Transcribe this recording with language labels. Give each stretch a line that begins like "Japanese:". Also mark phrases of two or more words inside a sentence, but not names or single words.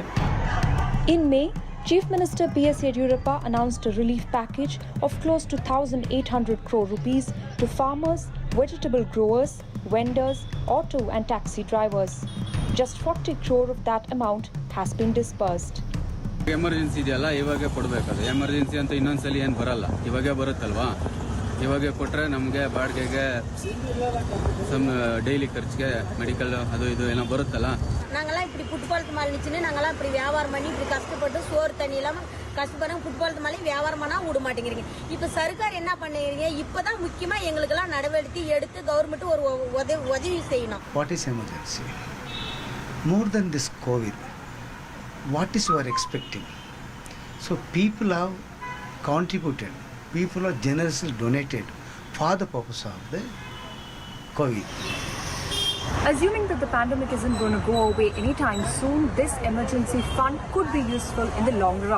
English: In May, Chief Minister B.S. Yediyurappa announced a relief package of close to 1,800 crore rupees to farmers, vegetable growers, vendors, auto and taxi drivers. Just 40 crore of that amount has been disbursed.
Kannada: ಎಮರ್ಜೆನ್ಸಿ ಇದೆಯಲ್ಲ ಇವಾಗೆ ಕೊಡಬೇಕದು. ಎಮರ್ಜೆನ್ಸಿ ಅಂತ ಇನ್ನೊಂದ್ಸಲಿ ಏನು ಬರಲ್ಲ, ಇವಾಗೆ ಬರುತ್ತಲ್ವಾ. ಇವಾಗೆ ಕೊಟ್ಟರೆ ನಮಗೆ ಬಾಡಿಗೆಗೆ ಡೈಲಿ ಖರ್ಚಿಗೆ
Tamil: மெடிக்கல் அது இது என்ன
Kannada: ಬರುತ್ತಲ್ಲ.
Tamil: நாங்களாம் இப்படி ஃபுட்பால்த்து மேலே நிச்சுன்னு நாங்களாம் இப்படி வியாபாரம் பண்ணி இப்படி கஷ்டப்பட்டு சோறு தண்ணி இல்லாமல் கஷ்டப்படுறோம். ஃபுட்பால்த்து மேலே வியாபாரம் பண்ணால் விட மாட்டேங்கிறீங்க. இப்போ சர்க்கார் என்ன பண்ணுறீங்க? இப்போ தான் முக்கியமாக எங்களுக்கெல்லாம் நடவடிக்கை எடுத்து கவர்மெண்ட் ஒரு உதவி செய்யணும்.
English: What is emergency? More than this COVID, what is you are expecting? So people have contributed, people are generously donated for the purpose of the COVID. Assuming that the pandemic isn't going to go away anytime soon, this emergency fund could be useful in the long run.